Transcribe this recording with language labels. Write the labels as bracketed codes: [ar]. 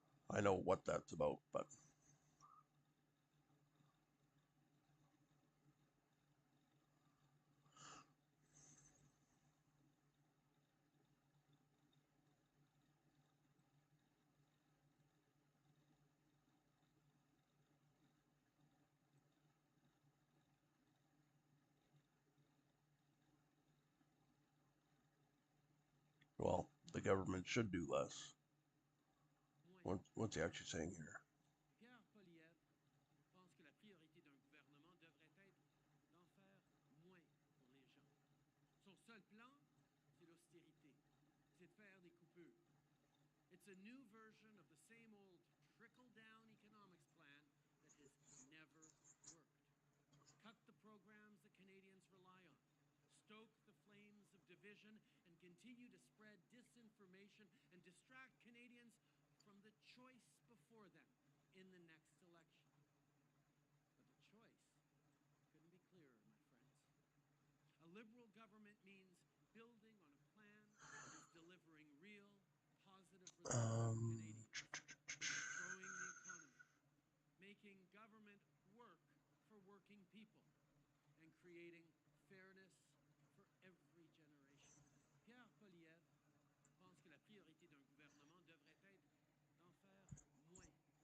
[en] I know what that's about, but well, the government should do less. What's he actually saying here? [fr] Pierre Poilievre pense que la priorité d'un gouvernement devrait être d'en faire moins pour les gens. Son seul plan, c'est l'austérité. C'est de faire des coupures. [en] It's a new version of the same old trickle-down economics plan that has never worked. Cut the programs that Canadians rely on. Stoke the flames of division and continue to spread disinformation and distract Canadians from the choice before them in the next election. But the choice couldn't be clearer, my friends. A liberal government means building on a plan that is delivering real, positive results for Canadians, growing the economy, making government work for working people, and creating fairness for every generation. [fr] Pierre Poilievre pense que la priorité d'un gouvernement devrait être d'en faire moins pour les gens.